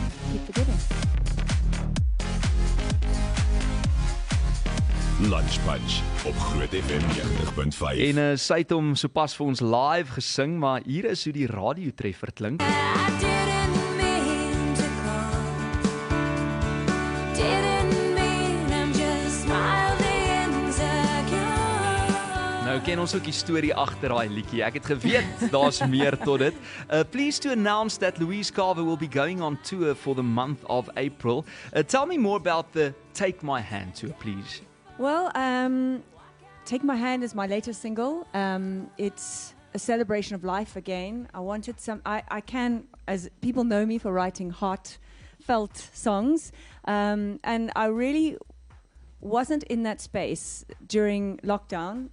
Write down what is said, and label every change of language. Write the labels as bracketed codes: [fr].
[en] Keep forgetting. [af] Lunch Punch op Groot FM 90.5. En sy het hom sopas vir ons live gesing, maar hier is hoe die radiotreffer klink. [en] I didn't mean to call. Didn't mean I'm just mildly insecure. [af] Nou ken ons ook die storie agter daai liedjie. Ek het geweet daar's meer tot dit. [en] Pleased to announce that Louise Carver will be going on tour for the month of April. Tell me more about the Take My Hand tour, please. Well, Take My Hand is my latest single. It's a celebration of life again. I wanted I can, as people know me for writing heartfelt songs, and I really wasn't in that space during lockdown.